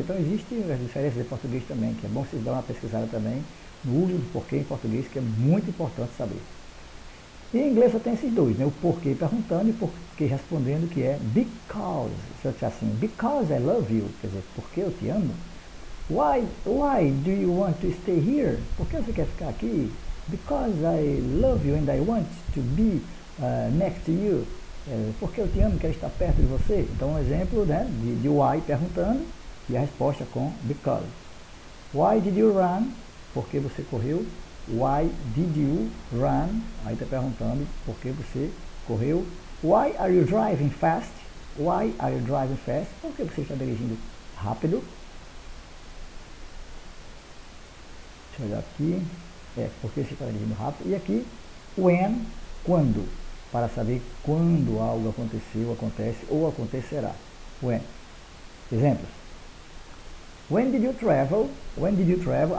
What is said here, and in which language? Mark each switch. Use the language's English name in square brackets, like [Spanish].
[Portuguese] Então, existem as diferenças de português também, que é bom vocês dar uma pesquisada também no uso do porquê em português, que é muito importante saber. E em inglês só tem esses dois, né? O porquê perguntando e o porquê respondendo, que é because. Se eu disser assim, [English] because I love you, [Portuguese] quer dizer, porque eu te amo. [English] Why do you want to stay here? [Portuguese] Por que você quer ficar aqui? [English] Because I love you and I want to be next to you. [Portuguese] Porque eu te amo e quero estar perto de você. Então, um exemplo, né, de why perguntando e a resposta com because. [English] Why did you run? [Portuguese] Por que você correu? [English] Why did you run? [Portuguese] Aí está perguntando por que você correu. [English] Why are you driving fast? Why are you driving fast? [Portuguese] Por que você está dirigindo rápido? Deixa eu olhar aqui. Porque você está dirigindo rápido. E aqui, when, quando. Para saber quando algo aconteceu, acontece ou acontecerá. [English] When. [Portuguese] Exemplos. [English] When did you travel? When did you travel?